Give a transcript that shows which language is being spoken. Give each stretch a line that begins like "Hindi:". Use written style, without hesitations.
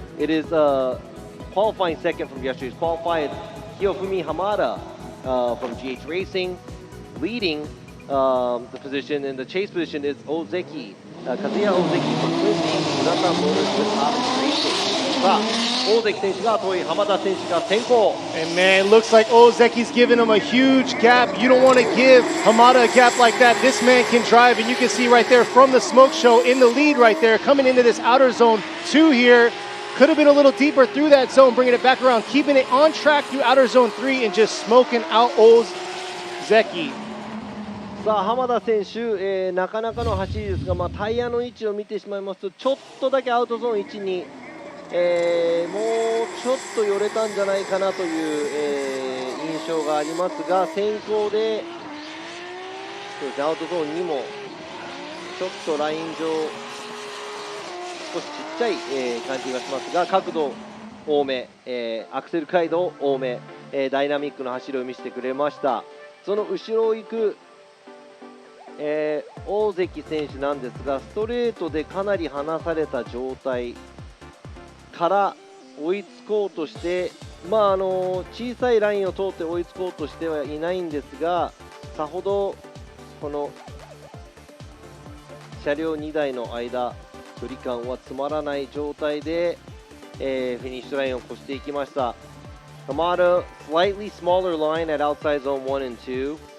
English: It is qualifying second from yesterday's qualified Hiyofumi Hamada from GH Racing, leading the position. In the chase position is Ozeki, Kazuya Ozeki from Quincy, Murata Motors with Option Racing.
Japanese: さあ、Ozeki 選手が遠い、浜田選手が先行。
English: And man, it looks like Ozeki's giving him a huge gap. You don't want to give Hamada a gap like that. This man can drive, and you can see right there from the smoke show in the lead right there, coming into this outer zone 2 here. Could have been a little deeper through that zone, bringing it back around, keeping it on track through outer zone 3 and just smoking out Ozeki.
Japanese: さあ浜田選手、なかなかの走りですが、タイヤの位置を見てしまいますとちょっとだけアウトゾーン1に、もうちょっと寄れたんじゃないかなという、印象がありますが、先行でそうですね、アウトゾーン2もちょっとライン上少しちっちゃい、感じがしますが、角度多め、アクセル回動多め、ダイナミックな走りを見せてくれました。その後ろを行く大関選手なんですが、ストレートでかなり離された状態から追いつこうとして、小さいラインを通って追いつこうとしてはいないんですが、さほどこの車両2台の間、距離感は詰まらない状態で、フィニッシュラインを越していきました。
English: Hamada, slightly smaller line at outside zone 1 and 2.